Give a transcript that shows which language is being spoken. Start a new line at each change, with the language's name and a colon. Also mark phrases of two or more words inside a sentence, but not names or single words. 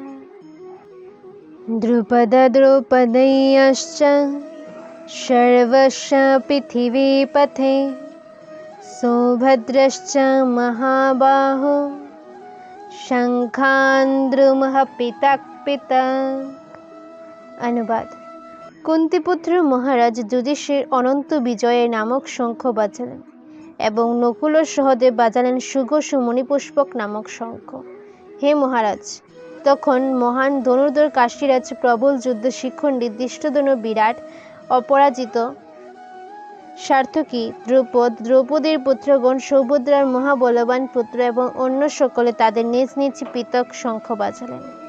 Sanskrit: द्रुपद द्रौपदेयश्च सर्वस्य पृथिवीपथे सौभद्रश्च महाबाहो शङ्खान् द्रुमः पृथक् पृथक्।
Bangla: অনুবাদ: কুন্তিপুত্র মহারাজ যুধিষ্ঠির অনন্ত বিজয়ের নামক শঙ্খ বাজালেন এবং নকুল ও সহদেব বাজালেন সুঘোষ মণিপুষ্পক নামক শঙ্খ। হে মহারাজ, তখন মহান ধনুর্ধর কাশীরাজ, প্রবল যুদ্ধ শিখণ্ডী, ধৃষ্টদ্যুম্ন, বিরাট, অপরাজিত, সার্থকী, দ্রুপদ, দ্রৌপদীর পুত্রগণ, সৌভদ্রার মহাবলবান পুত্র এবং অন্য সকলে তাদের নিজ নিজ পৃথক শঙ্খ বাজালেন।